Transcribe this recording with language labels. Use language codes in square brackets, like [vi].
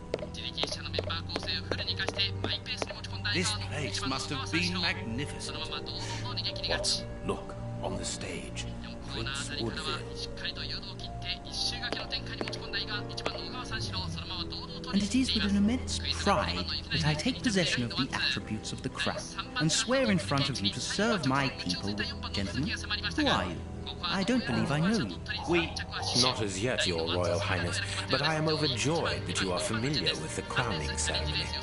[ja] 自力1社のメンバー構成をフルに生かしてマイペースに持ち込んだ [en] This place must have been magnificent. [ja] そのまま堂々と逃げ切り勝ち。 [en] Look, on the stage. [ja] 4コーナーあたりからはしっかりと誘導を切って1周掛けの展開に持ち込んだ伊賀1番の小川三四郎、そのまま堂々と [en] And it is with an immense pride that I take possession of the attributes of the crown and swear in front of you to serve my people. Gentlemen, who are you? I don't believe I know you. Not as yet, Your Royal Highness, but I am overjoyed that you are familiar with the crowning ceremony.